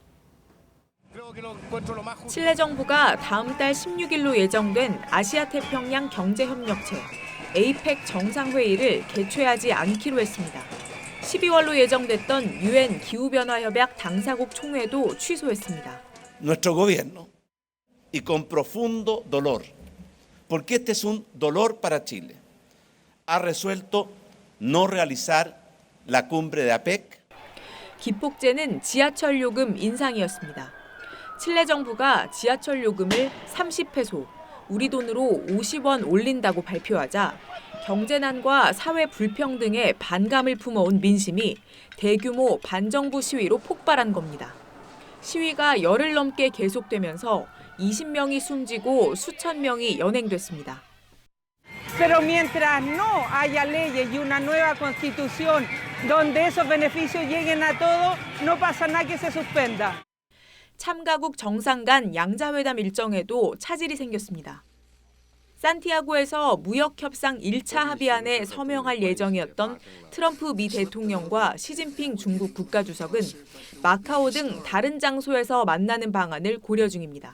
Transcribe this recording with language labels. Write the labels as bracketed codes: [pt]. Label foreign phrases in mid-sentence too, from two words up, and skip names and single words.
[ko] 칠레 정부가 다음 달 16일로 예정된 아시아태평양 경제협력체 에이펙 정상회의를 개최하지 않기로 했습니다. 12월로 예정됐던 UN 기후변화협약 당사국 총회도 취소했습니다. [es] Nuestro gobierno y con profundo dolor, porque este es un dolor para Chile, ha resuelto no realizar la cumbre de APEC. [ko] 기폭제는 지하철 요금 인상이었습니다. 칠레 정부가 지하철 요금을 30페소, 우리 돈으로 50원 올린다고 발표하자 경제난과 사회 불평등에 반감을 품어온 민심이 대규모 반정부 시위로 폭발한 겁니다. 시위가 열흘 넘게 계속되면서 20명이 숨지고 수천 명이 연행됐습니다. [es] Pero mientras no haya leyes y una nueva constitución donde esos beneficios lleguen a todos, no pasa nada que se suspenda. [ko] 참가국 정상 간 양자회담 일정에도 차질이 생겼습니다. 산티아고에서 무역협상 1차 합의안에 서명할 예정이었던 트럼프 미 대통령과 시진핑 중국 국가주석은 마카오 등 다른 장소에서 만나는 방안을 고려 중입니다.